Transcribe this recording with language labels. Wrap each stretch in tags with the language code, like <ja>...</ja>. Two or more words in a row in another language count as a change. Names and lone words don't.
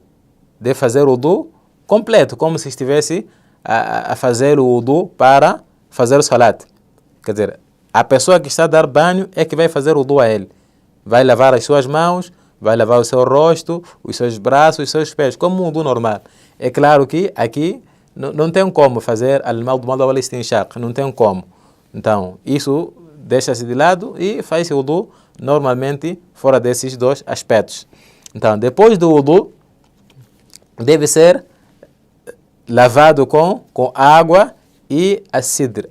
<pt>Deve fazer o wudu completo, como se estivesse a fazer o wudu para fazer o salat. Quer dizer, a pessoa que está a dar banho é que vai fazer o wudu a ele. Vai lavar as suas mãos, vai lavar o seu rosto, os seus braços, os seus pés, como um wudu normal. É claro que aqui não tem como fazer</pt> <ar>المضمضة والاستنشاق,</ar> <pt>não tem como. Então, isso deixa-se de lado e faz-se o wudu normalmente fora desses dois aspectos. Então, depois do wudu, deve ser lavado com água e a cidr.</pt>